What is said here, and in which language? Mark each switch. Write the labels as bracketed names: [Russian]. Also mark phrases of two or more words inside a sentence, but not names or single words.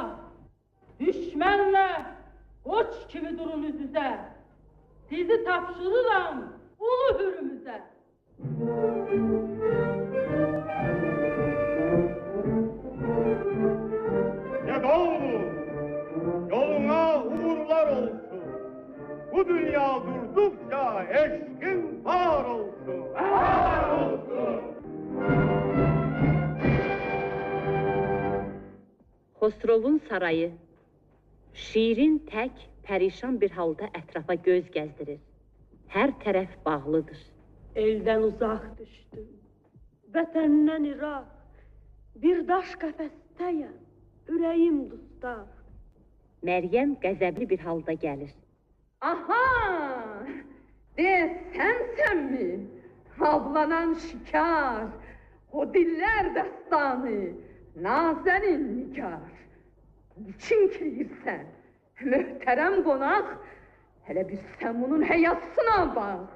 [Turkish] Düşmenle koç kimi durun yüzüze. Sizi tapşırıram ulu hürümüze. Ne doğru, yoluna uğurlar olsun. Bu dünya durdukça eşkin var olsun. Var olsun. [Azerbaijani] Xosrovun sarayı. Şirin tək, pərişan bir halda ətrafa göz gəzdirir. Hər tərəf bağlıdır. [Turkish] Elden uzak düştüm. [Azerbaijani] Vətəndən İraq. Bir daş qəfəstəyəm. Ürəyim dustaq. Məryəm qəzəbli bir halda gəlir. Aha! [Turkish] De sensen mi? Havlanan şikar, o diller destanı, nazenin nigar. Niçin kiriyirsen? Mühterem konak, hele bir sen bunun heyasına bak.